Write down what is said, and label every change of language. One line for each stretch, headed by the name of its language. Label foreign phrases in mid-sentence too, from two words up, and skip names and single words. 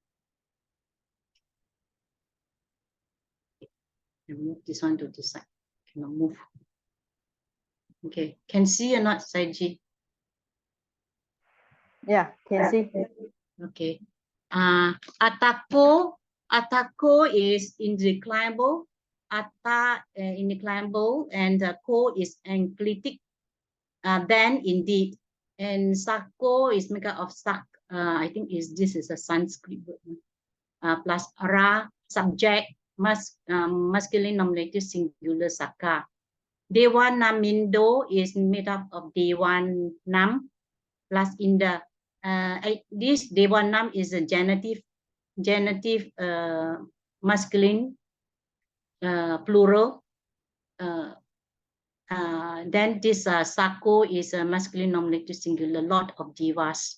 English: Move this one to the side. Cannot move. Okay, can see or not, Saiji? Yeah, can see. Okay. Atako is indeclinable. Atta indeclinable, and ko is enclitic. Then indeed, and sako is made up of sak. I think this is a Sanskrit word. Plus ra, subject, masculine nominative singular saka.
Pali: Dewa namindo
English: is made up of dewan nam plus inda. This dewanam is a genitive masculine plural. Then this Sako is a masculine nominative singular, Lord of Devas.